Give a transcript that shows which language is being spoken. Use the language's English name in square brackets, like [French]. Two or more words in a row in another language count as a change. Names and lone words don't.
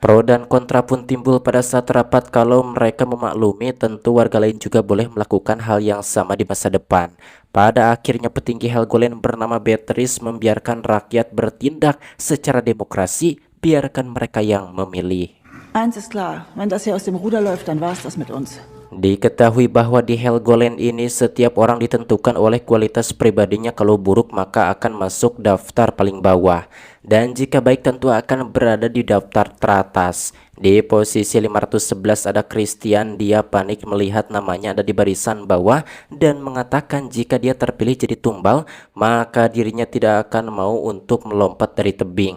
[Indonesian] Pro dan kontra pun timbul pada saat rapat. Kalau mereka memaklumi, tentu warga lain juga boleh melakukan hal yang sama di masa depan. Pada akhirnya petinggi Helgoland bernama Beatrice membiarkan rakyat bertindak secara demokrasi, biarkan mereka yang memilih. [German] Eins ist klar, wenn das hier aus dem Ruder läuft, dann war's das mit uns. [Indonesian] Diketahui bahwa di Helgoland ini setiap orang ditentukan oleh kualitas pribadinya. Kalau buruk maka akan masuk daftar paling bawah, dan jika baik tentu akan berada di daftar teratas. Di posisi 511 ada Christian. Dia panik melihat namanya ada di barisan bawah dan mengatakan jika dia terpilih jadi tumbal maka dirinya tidak akan mau untuk melompat dari tebing.